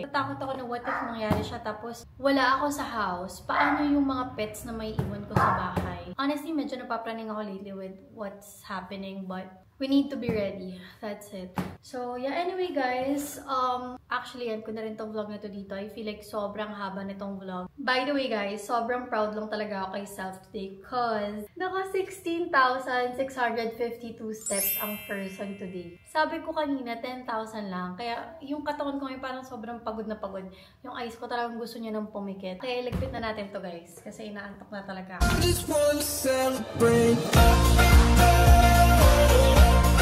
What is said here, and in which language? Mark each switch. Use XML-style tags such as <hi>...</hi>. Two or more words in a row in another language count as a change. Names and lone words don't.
<tl>Natakot ako na</tl> <en>what if</en> <tl>mangyari siya tapos wala ako sa house. Paano yung mga pets na may iwan ko sa bahay?</tl> <en>Honestly,</en> <tl>medyo napapraning ako</tl> <en>lately with what's happening, but we need to be ready. That's it. So, yeah, anyway guys, actually,</en> <tl>end ko na rin tong vlog na to dito.</tl> <en>I feel like</en> <tl>sobrang haba nitong vlog.</tl> <en>By the way guys,</en> <tl>sobrang proud lang talaga ako kay self today cause naka 16,652 steps ang</tl> <en>person today.</en> <tl>Sabi ko kanina, 10,000 lang. Kaya yung katawan ko ngayon parang sobrang pagod na pagod. Yung eyes ko talagang gusto niya ng pumikit. Kaya iligpit na natin to guys kasi inaantok na talaga ako.</tl> <en>Just wanna celebrate.</en>